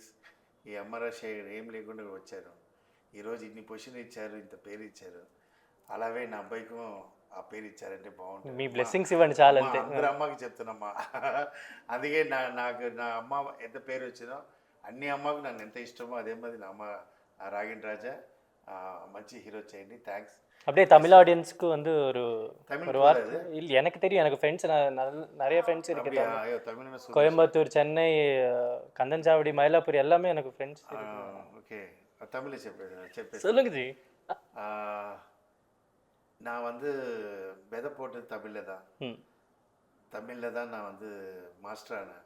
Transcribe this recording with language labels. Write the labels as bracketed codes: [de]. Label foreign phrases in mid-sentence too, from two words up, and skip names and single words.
[te] ఈ అమ్మ రాజశేఖర్ ఏం లేకుండా వచ్చారు, ఈరోజు ఇన్ని పొజిషన్ ఇచ్చారు, ఇంత పేరు ఇచ్చారు, అలాగే నా అబ్బాయికి ఆ పేరు ఇచ్చారంటే బాగుంటుంది. మీ బ్లెస్సింగ్స్ ఇవ్వండి చాలా అంతే. అందరు అమ్మకి చెప్తున్నామ్మా. అందుకే నాకు నా అమ్మ ఎంత పేరు వచ్చిందో అన్ని అమ్మకు నన్ను ఎంత ఇష్టమో అదే మరి నా అమ్మ ராகின் ராஜா మంచి హీరో చేయండి. థ్యాంక్స్. [ta] அப்படியே தமிழ் ஆடியன்ஸ்க்கு வந்து ஒரு வார்த்தை இல்லை, எனக்கு தெரியும், எனக்கு ஃப்ரெண்ட்ஸ் நிறைய ஃப்ரெண்ட்ஸ் இருக்கு. கோயம்புத்தூர், சென்னை, கந்தன்சாவடி, மயிலாப்பூர் எல்லாமே எனக்கு ஃப்ரெண்ட்ஸ். ஓகே தமிழ் చెప్పేసి சொல்லுங்க ஜி. நான் வந்து விதை போட்டது தமிழில் தான் நான் வந்து மாஸ்டர் ஆனேன்.